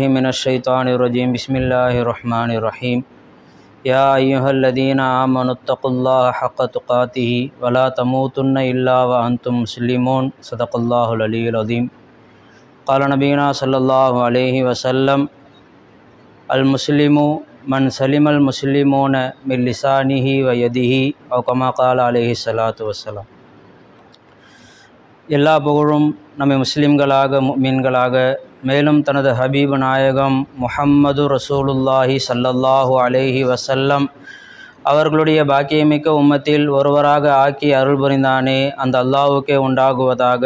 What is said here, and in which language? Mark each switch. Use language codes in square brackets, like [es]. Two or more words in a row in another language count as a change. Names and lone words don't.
[ar] من الشيطان الرجيم بسم الله الرحمن الرحيم يا أيها الذين آمنوا اتقوا الله حق تقاته ولا تموتن إلا وأنتم مسلمون صدق الله العلي العظيم قال نبينا صلى الله عليه وسلم المسلم من سلم المسلمون من لسانه ويده أو كما قال عليه الصلاة والسلام. [ta] எல்லா புகழும் நம்மை முஸ்லிம்களாக முஃமின்களாக மேலும் தனது ஹபீபு நாயகம் முஹம்மது [ar] رسول الله صلى الله عليه وسلم [ta] அவர்களுடைய பாக்கியமிக்க உம்மத்தில் ஒருவராக ஆக்கி அருள் புரிந்தானே அந்த அல்லாஹ்வுக்கே உண்டாகுவதாக.